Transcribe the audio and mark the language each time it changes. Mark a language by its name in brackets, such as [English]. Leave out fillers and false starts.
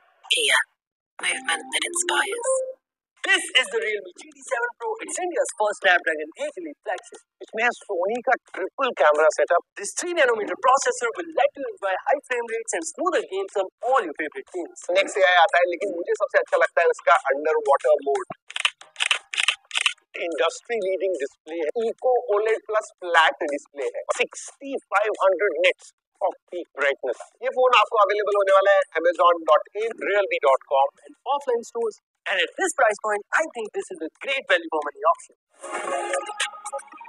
[English] Kia, movement that inspires. This is the Realme GT7 Pro. It's India's first Snapdragon 8 Elite flagship. [Hindi] इसमें Sony का triple camera setup. [English] This 3nm processor will let you enjoy high frame rates and smoother games on all your favorite games. [Hindi] Next AI आता है, लेकिन मुझे सबसे अच्छा लगता है उसका under water mode. [English] Industry leading display है, eco OLED plus flat display है, 6500 nits of peak brightness. [Hindi] ये फोन आपको अवेलेबल होने वाला है Amazon.in, Realme.com [English] and offline stores. And at this price point, I think this is a great value for money option.